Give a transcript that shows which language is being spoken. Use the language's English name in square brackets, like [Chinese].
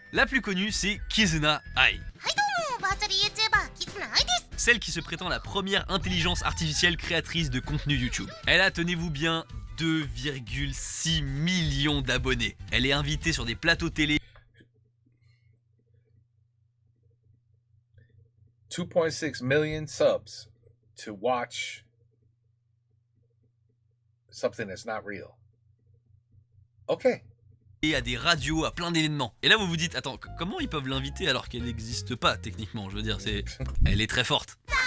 [French] La plus connue, c'est Kizuna Ai. Celle qui se prétend la première intelligence artificielle créatrice de contenu YouTube. Elle a, tenez-vous bien, 2,6 millions d'abonnés. Elle est invitée sur des plateaux télé. [English] 2.6 million subs to watch something that's not real. Okay. [French] Et à des radios, à plein d'événements. Et là vous vous dites, attends, comment ils peuvent l'inviter alors qu'elle n'existe pas techniquement? Je veux dire, elle est très forte.